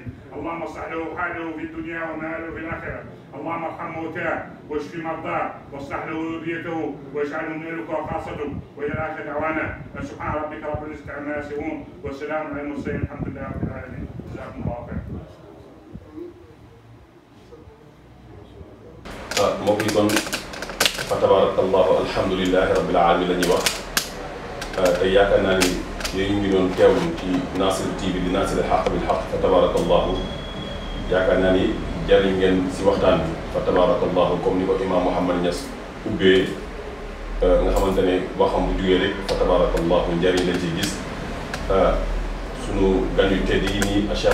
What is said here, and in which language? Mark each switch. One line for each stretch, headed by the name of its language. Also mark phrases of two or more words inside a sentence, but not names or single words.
Arabic: اللهم اصلح له حاله في الدنيا وماله في الاخره. اللهم ارحم موتاه واشف مرضاه واصلح له ذريته واجعله من اهلك وخاصته. والى اخر دعوانا سبحان ربك رب العزه عما يصفون والسلام على المرسلين الحمد لله رب العالمين. جزاكم الله خير.
Wolof: mbokk yi kon
Arabic: فتبارك الله الحمد لله رب العالمين
Wolof: la ñuy wax tey yaakaar naa ni yéen ñu ngi doon teewlu ci Nasir TV di Nasir al-Haq bil Haq
Arabic: فتبارك الله
Wolof: yaakaar naa ni jariñ ngeen si waxtaan bi
Arabic: فتبارك الله
Wolof: comme ni ko imam Mouhamed Niass ubbee nga xamante ne waxam bu jugee rek
Arabic: فتبارك الله
Wolof: njariñ lañ ci gis sunu gan yu tedd yi nii Cheikh